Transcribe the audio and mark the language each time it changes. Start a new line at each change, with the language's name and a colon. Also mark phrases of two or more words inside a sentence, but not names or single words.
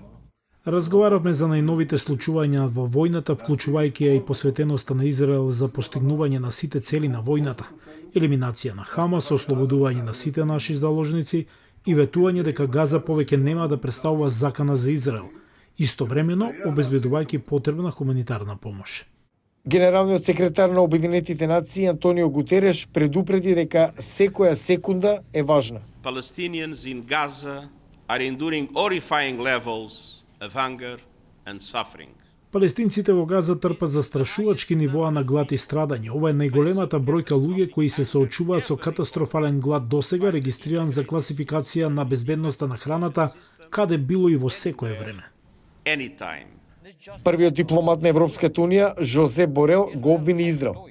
Macedonian: Разговаравме за најновите случувања во војната, вклучувајќи ја и посветеноста на Израел за постигнување на сите цели на војната, елиминација на Хамас, ослободување на сите наши заложници и ветување дека Газа повеќе нема да представува закана за Израел, истовремено обезбедувајќи потребна хуманитарна помош. Генералниот секретар на Обединетите нации Антонио Гутереш предупреди дека секоја секунда е важна.
English: Palestinians in Gaza are enduring horrifying levels of hunger and suffering.
Macedonian: Палестинците во Газа трпат застрашувачки нивоа на глад и страдање. Ова е најголемата бројка луѓе кои се соочуваат со катастрофален глад досега, регистриран за класификација на безбедноста на храната, каде било и во секое време. Anytime. Првиот дипломат на Европската унија, Жозе Борел, го обвини Израел.